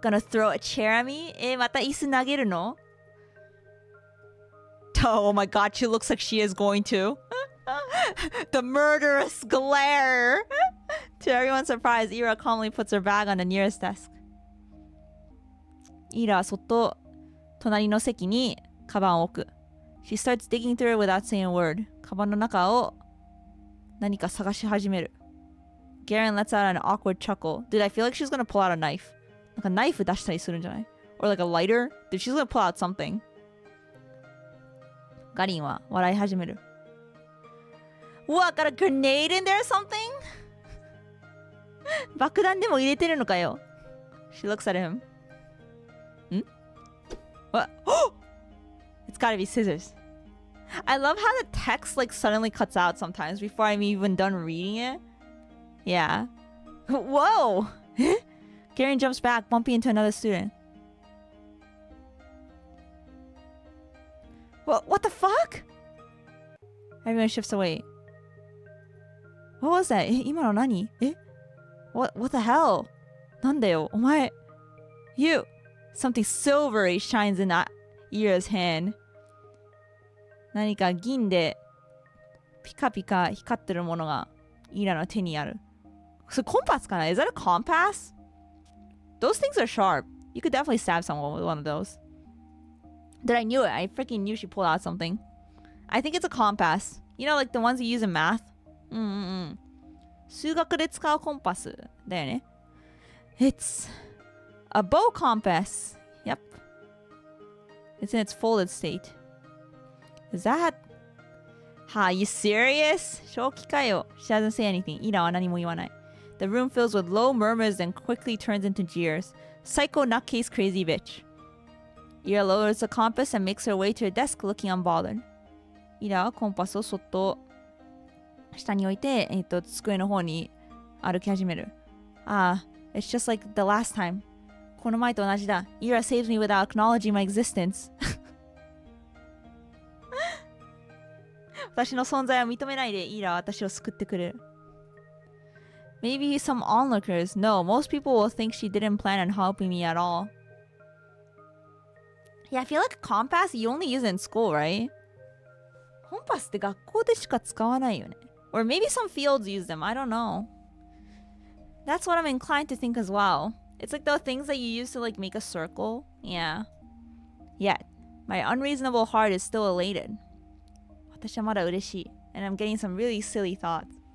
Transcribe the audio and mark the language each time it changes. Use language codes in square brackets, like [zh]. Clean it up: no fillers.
[en] Gonna throw a chair at me? [ja] また椅子投げるの [en] Oh my god, she looks like she is going to. The murderous glare. To everyone's surprise, Ira calmly puts her bag on the nearest desk. [ja] Ira はそっと隣の席にカバンを置く。 [en] She starts digging through it without saying a word. [ja] カバンの中を何か探し始める。 [en] Garen lets out an awkward chuckle. Dude, I feel like she's gonna pull out a knife. [ja] なんかナイフ出したりするんじゃない [en] Or like a lighter? Dude, she's gonna pull out something. [ja] ガリンは笑い始める。 [en] What? Got a grenade in there or something? [ja] 爆弾でも入れてるのかよ。 [en] She looks at him. What? It's gotta be scissors. I love how the text like suddenly cuts out sometimes before I'm even done reading it. Yeah. Whoa! Garen jumps back, bumping into another student. What the fuck? Everyone shifts away. What was that? [ja] 今の何? [en] What the hell? [ja] なんだよ、お前。 [en] You! Something silvery shines in Ira's hand. [ja] 何か銀でピカピカ光ってるものがイラの手にある。それコンパスかな? [en] Is that a compass? Those things are sharp. You could definitely stab someone with one of those. Dude, I knew it. I freaking knew she pulled out something. I think it's a compass. You know, like the ones you use in math? [ja] 数学で使うコンパスだよね。 [en] It's a bow compass. Yep. It's in its folded state. Is that... Ha, you serious? [ja] 正気かよ. [en] She doesn't say anything. [ja] イラは何も言わない。 [en] The room fills with low murmurs and quickly turns into jeers. Psycho nutcase crazy bitch. Ira lowers the compass and makes her way to her desk looking unbothered. [ja] イラはコンパスをそっと下に置いて、机の方に歩き始める。 [en] It's just like the last time. [ja] この前と同じだ。 [en] Ira saves me without acknowledging my existence. [ja] 私の存在を認めないで、イラは私を救ってくれる。 [en] Maybe some onlookers. No, most people will think she didn't plan on helping me at all. Yeah, I feel like a compass, you only use it in school, right? [ja] コンパスって学校でしか使わないよね。 [en] Or maybe some fields use them. I don't know. That's what I'm inclined to think as well. It's like the things that you use to like make a circle. Yeah. Yet, my unreasonable heart is still elated. [ja] 私はまだ嬉しい. [en] And I'm getting some really silly thoughts.